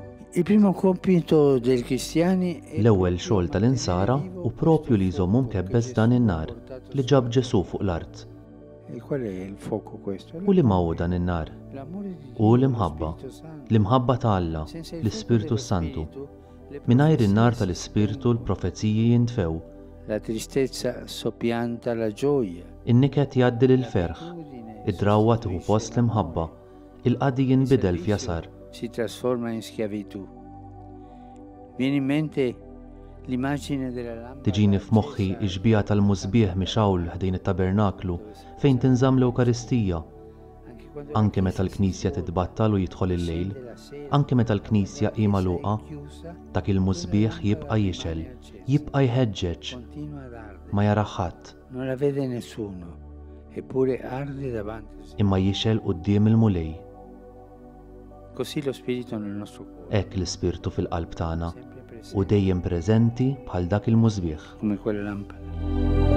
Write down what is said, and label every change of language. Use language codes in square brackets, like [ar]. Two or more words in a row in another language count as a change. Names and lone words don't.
[it] Il primo compito dei cristiani è [mt] L-ewwel xogħol tal-insara hu proprju li jżommu mkebbes dan in-nar li ġab Ġesu fuq l-art. [it] E qual è il fuoco questo? [mt] U li ma hu dan in-nar? [it] L'amore di [mt] U [it] Dio, [mt] l-imħabba, [it] lo Spirito Santo. [mt] l-imħabba ta' Alla, [it] Senza il [mt] l-Ispirtu [it] fuoco dello [mt] Santu. [it] Spirito, le [mt] Mingħajr in-nar [it] profezie [mt] tal-Ispirtu l-profezziji jintfew, [it] la tristezza soppianta la gioia. [mt] in-niket jgħaddi l-ferħ, id-drawwa tieħu post l-imħabba, il-qadi jinbidel f'jasar. [it] Si trasforma in schiavitù. Viene in mente l'immagine della lampada. [mt] Tiġini f'moħħi ix-xbija tal-mużbieħ mixawl ħdejn it-tabernaklu fejn tinżamm l-Ewkaristija. Anke meta l-Knisja titbattal u jidħol il-lejl, anke meta l-Knisja hi magħluqa, dak il-mużbieħ jibqa' jixel, jibqa' jħeġġeġ, ma jara ħadd, [it] Non la vede nessuno, eppure arde davanti. [mt] imma jixel quddiem il-mulej. [it] Così lo Spirito nel nostro cuore, [mt] Hekk l-Ispirtu fil-qalb tagħna [it] sempre [mt] u [it] presente [mt] dejjem preżenti bħal dak il-mużbieħ. [it] come quella lampada.